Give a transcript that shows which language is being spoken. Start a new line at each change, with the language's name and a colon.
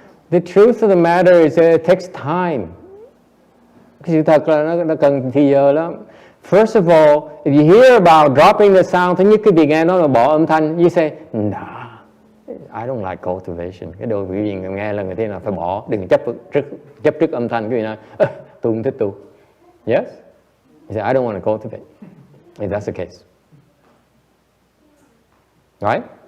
English: The truth of the matter is that it takes time.
Vietnamese: Cái sự thật là nó cần thì giờ lắm.
English: First of all, if you hear about dropping the sound,
Vietnamese: thứ nhất cái việc nghe nó là bỏ âm thanh,
English: you say, nah, I don't like cultivation.
Vietnamese: Cái đồ quý vị nghe là người ta là phải bỏ, đừng chấp trước âm thanh. Quý vị nói, tôi không thích tu.
English: Yes? He said, I don't want to cultivate. If that's the case. Right?